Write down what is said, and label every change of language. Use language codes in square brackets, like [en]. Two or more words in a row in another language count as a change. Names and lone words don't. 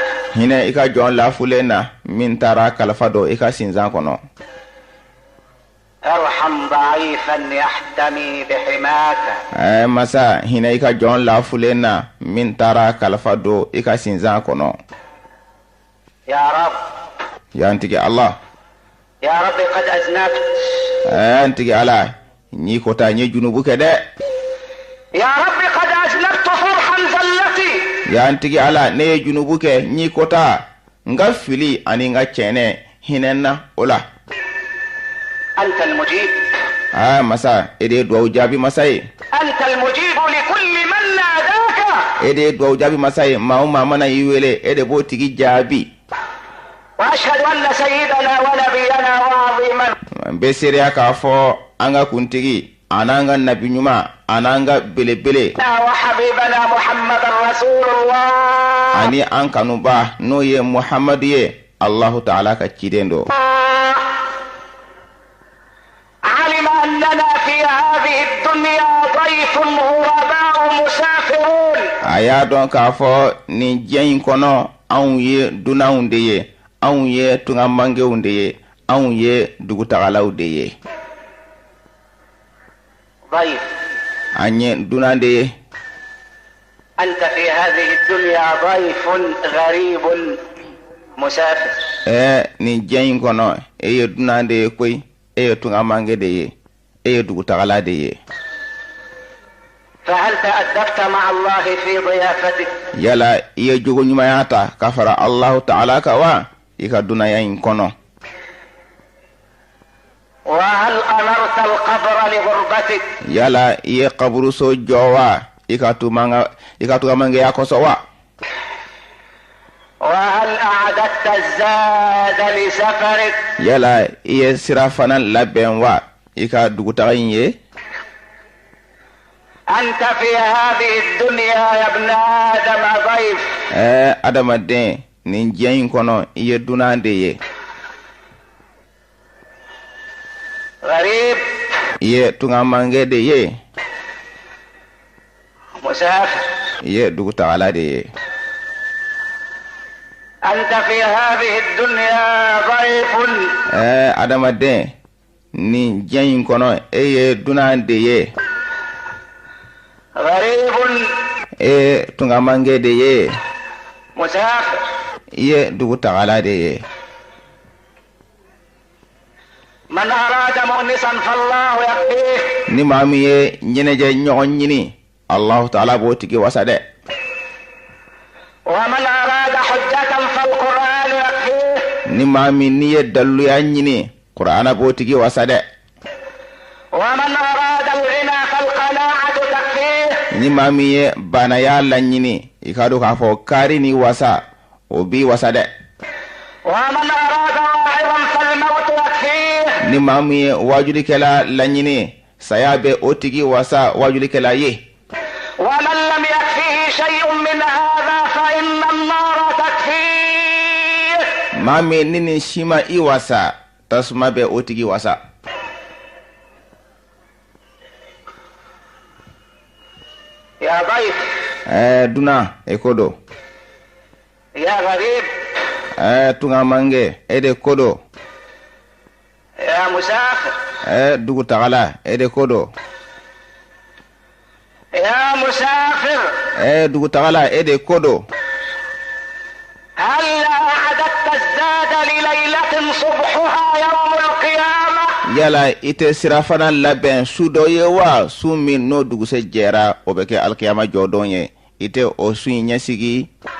[bm] hinɛ i ka jɔn lafulen na min taara kalifa don i ka sinzan kɔnɔ [ar] ارحم ضعيفا يحتمي بحماك [bm] masa hinɛ i ka jɔn lafulen na min taara kalifa don i ka sinzan kɔnɔ [ar] يا رب [bm] y'an tigi allah [ar] يا ربي قد أذنبت [bm] an tigi ala ni kota ni junubu kɛ dɛ [ar] يا ربي قد أذنبت فارحم زلتي [bm] y'an tigi ala ne ye junubu kɛ ni kota nga fili ani nga cɛnɛ hinɛna o la [ar] أنت المجيب [bm] masa e de duwawu jaabi masa ye [ar] أنت المجيب لكل من ناداك [bm] e de duwawu jaabi masa ye maa o maa mana i wele e de b'o tigi jaabi [ar] واشهد ان سيدنا ونبينا وعظيما [bm] bɛ seereya k'a fɔ an ka kuntigi an'an ka nabi ɲuman an'an ka belebele [ar] وحبيبنا محمد رسول الله [bm] ani an kanuba n'o ye muhamadu ye [ar] الله تعالى [bm] ka ciden do [ar] علم اننا في هذه الدنيا ضيف غرباء مسافرون [bm] a y'a dɔn k'a fɔ nin diɲɛ in kɔnɔ anw ye dunanw de ye anw ye tungamangew de ye anw ye dugutagalaw de ye [ar] ضيف [bm] an ye dunan de ye [ar] انت في هذه الدنيا ضيف غريب مسافر [bm] nin diɲɛ in kɔnɔ e ye dunan de ye koyi e ye tungamange de ye e ye dugutagala de ye [ar] فهل تأدبت مع الله في ضيافتك [bm] yala i ye jogo ɲumanya ta ka fara [ar] الله تعالى [bm] kan wa i ka dunaya in kɔnɔ [ar] وهل أمرت القبر لغربتك [bm] yala i ye kaburuso jɔ wa i ka tugamangeya kɔsɔ wa [ar] وهل أعددت الزاد لسفرك [bm] yala i ye sira fana labɛn wa i ka dugutaga in ye [ar] أنت في هذه الدنيا يا ابن آدم ضيف [bm] adamaden nin diɲɛ in kɔnɔ i ye dunan de ye [ar] غريب [bm] i ye tungamange de ye [ar] مسافر [bm] i ye dugutagala de ye [ar] أنت في هذه الدنيا ضيف [bm] adamaden nin diɲɛ in kɔnɔ e ye dunan de ye [ar] غريب [bm] tungamange de ye [ar] مسافر [bm] i ye dugutagala de ye [ar] من أراد مؤنسا فالله يكفيه. [bm] ni maa min ye ɲɛnajɛ ɲɔgɔn ɲini [ar] الله تعالى [bm] b'o tigi wasa dɛ. [ar] ومن أراد حجة فالقرآن يكفيه. [bm] ni maa min ni ye daluya ɲini Qur'ana b'o tigi wasa dɛ. [ar] ومن أراد الغنى فالقناعة تكفيه. [bm] ni maa min ye banaya laɲini i ka dɔn k'a fɔ kari ni wasa o b'i wasa dɛ. [ar] ومن أراد واعظا فالموت يكفيه. [bm] ni maa min ye wajulikɛla laɲini saya bɛ o tigi wasa wajulikɛla ye. [ar] ومن لم يكفيه شيء من هذا فإن النار تكفيه. [bm] maa min ni nin si ma i wasa tasuma bɛ o tigi wasa. [ar] يا ضيف. [bm] duna e ko do. [ar] يا غريب. [bm] tunga mange e de ko do. [ar] يا مسافر. [bm] dugu tagala e de ko do. [ar] يا مسافر. [bm] dugu tagala e de ko do. [ar] هل أعددت الزاد لليلة صبحها يوم القيامة؟ [bm] yala ite sirafana labɛn su dɔ ye wa su min n'o dugusɛ jɛra o bɛ kɛ alikiyama jɔdon ye ite o su in ɲɛsigi.